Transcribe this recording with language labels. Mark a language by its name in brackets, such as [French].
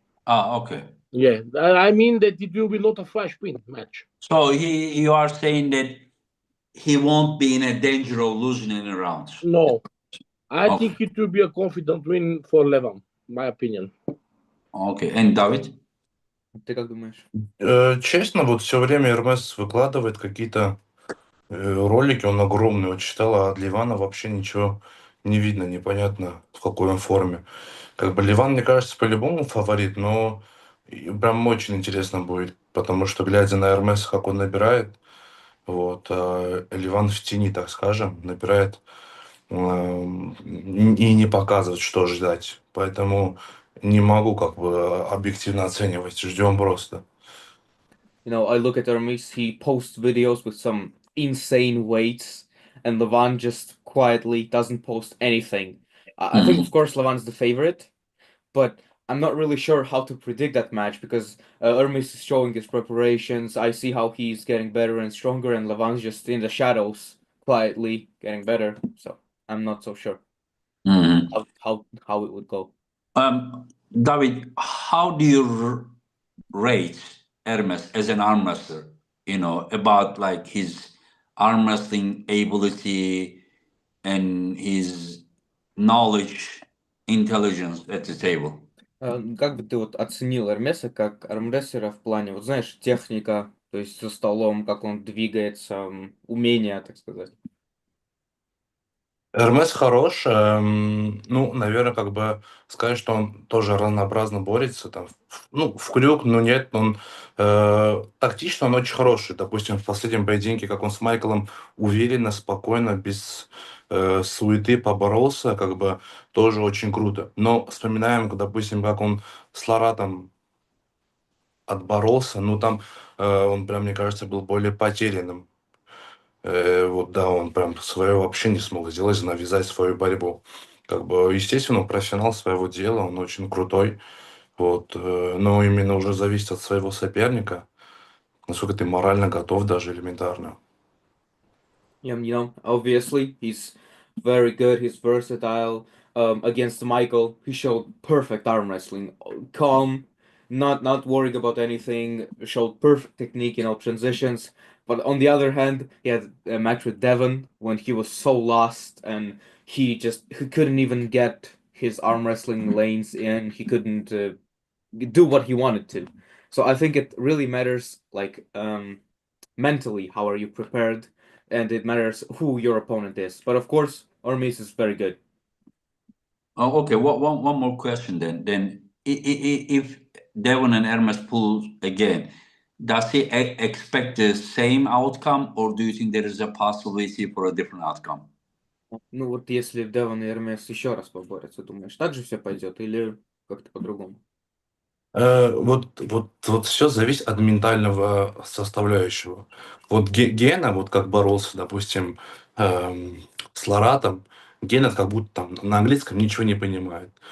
[English] Okay. Yeah, I mean that it will be not a flash pin match. So you are saying that he won't be in a danger of losing any rounds? No. I think it will be a confident win for Leavan, my opinion. Okay. And David? [Russian] Ты как думаешь? Честно, вот все время Hermes выкладывает какие-то ролики, он огромный, вот читал, а от Leavan вообще ничего не видно, непонятно, в какой он форме. Как бы Leavan, мне кажется, по-любому фаворит, но прям очень интересно будет, потому что, глядя на Hermes, как он набирает, вот, Leavan в тени, так скажем, набирает и не показывает, что ждать. Поэтому не могу как бы объективно оценивать, ждем просто. [English] You know, I look at Hermes, he posts videos with some insane weights, and Leavan just quietly doesn't post anything. I think, of course, Leavan's the favorite, but I'm not really sure how to predict that match because Hermes is showing his preparations. I see how he's getting better and stronger, and Leavan's just in the shadows, quietly getting better. So I'm not so sure how it would go. David, how do you rate Hermes as an arm wrestler? about like his arm wrestling ability and his knowledge, intelligence at the table. [Russian] Как бы ты вот оценил Эрмеса как армрестлера в плане, вот знаешь, техника, то есть за столом, как он двигается, умения, так сказать? Hermes хорош, ну, наверное, как бы сказать, что он тоже разнообразно борется, там, в крюк, но нет, он тактично он очень хороший. Допустим, в последнем поединке, как он с Майклом уверенно, спокойно, без суеты поборолся, как бы тоже очень круто. Но вспоминаем, допустим, как он с Ларатом отборолся, ну, там он прям, мне кажется, был более потерянным. Вот да, он прям свое вообще не смог сделать, навязать свою борьбу. Как бы, естественно, он профессионал своего дела, он очень крутой, вот, но именно уже зависит от своего соперника, насколько ты морально готов даже элементарно. [English] Obviously, he's very good. He's versatile. Against Michael, he showed perfect arm wrestling, calm, not worrying about anything. Showed perfect technique in all transitions. But on the other hand, he had a match with Devon when he was so lost and he couldn't even get his arm wrestling lanes in. He couldn't do what he wanted to. So I think it really matters, like mentally, how are you prepared, and it matters who your opponent is. But of course, Hermes is very good. Oh, okay. One more question then. If Devon and Hermes pull again, does he expect the same outcome, or do you think there is a possibility for a different outcome? [Russian] Ну вот если Девон и Эрмес еще раз поборются, думаешь, так же все пойдет или как-то по-другому? Вот все зависит от ментального составляющего. Вот Гена, вот как боролся, допустим, с Ларатом, Гена как будто там на английском ничего не понимает.